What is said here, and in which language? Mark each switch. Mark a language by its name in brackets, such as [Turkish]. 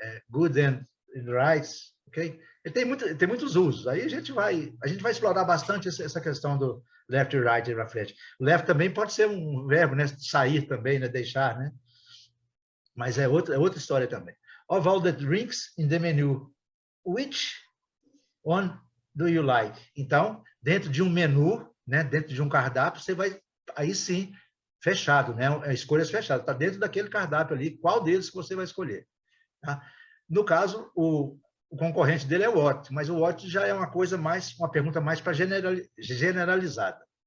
[English] Good and rights, ok? [Portuguese] Ele tem muitos usos. Aí a gente vai explorar bastante essa questão do left e right para frente. Left também pode ser um verbo, né? Sair também, né? Deixar, né? Mas é outra história também. [English] Of all the drinks in the menu, which one do you like? [Portuguese] Então, dentro de um menu, né? Dentro de um cardápio, você vai, aí sim, fechado, né? Escolhas fechadas. Está dentro daquele cardápio ali, qual deles que você vai escolher? Tá? No caso, o concorrente dele é o what, mas o what já é uma pergunta mais para generalizada.